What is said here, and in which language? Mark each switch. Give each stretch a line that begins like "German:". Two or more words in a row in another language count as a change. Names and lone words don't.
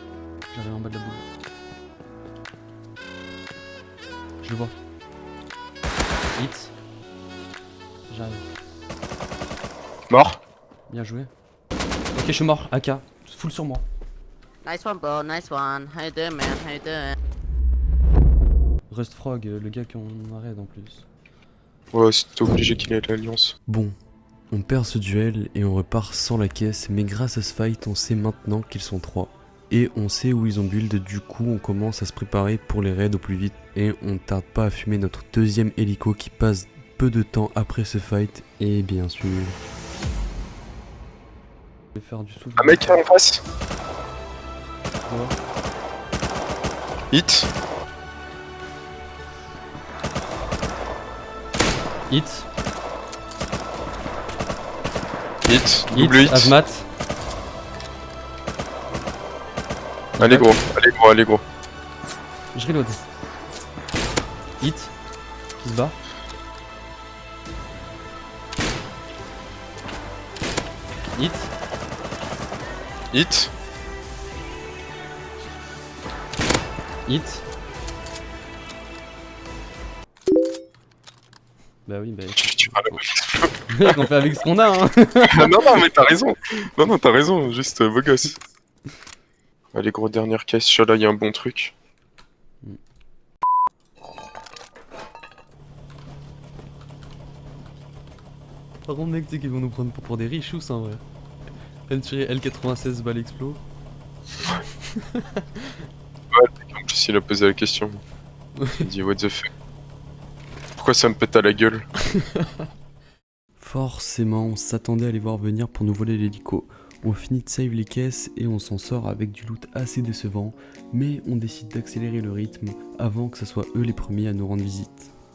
French: J'arrive en bas de la boule. Je le vois. Hit. J'arrive. Mort. Bien joué. Ok, je suis mort. AK. Full sur moi.
English: Nice one, bro. Nice one. How you doing, man? How you doing?
French: Rust Frog, le gars qu'on arrête en plus. Ouais, c'était obligé qu'il ait l'alliance. Bon, on perd ce duel et on repart sans la caisse, mais grâce à ce fight, on sait maintenant qu'ils sont 3. Et on sait où ils ont build, du coup on commence à se préparer pour les raids au plus vite. Et on ne tarde pas à fumer notre deuxième hélico qui passe peu de temps après ce fight. Et bien sûr... Je vais faire du souffle. Un mec en face. Ouais. Hit. Hit. Hit. Hit. Double hit. Azmat. Allez, gros. Allez, gros. Allez, gros. Je reload. Hit. Qui se bat. Hit. Hit. Hit. Bah oui, bah... Tu vas Mec, on fait avec ce qu'on a, hein. non, non, mais t'as raison. Non, non, t'as raison. Juste beau gosse. Allez, gros, dernière caisse. Là, il y a un bon truc. Par contre, mec, tu sais qu'ils vont nous prendre pour des riches ou en vrai. L96 balle explo. En plus, il a posé la question. Il dit,
English: what the fuck.
French: Pourquoi ça me pète à la gueule? Forcément, on s'attendait à les voir venir pour nous voler l'hélico. On finit de save les caisses et on s'en sort avec du loot assez décevant, mais on décide d'accélérer le rythme avant que ce soit eux les premiers à nous rendre visite.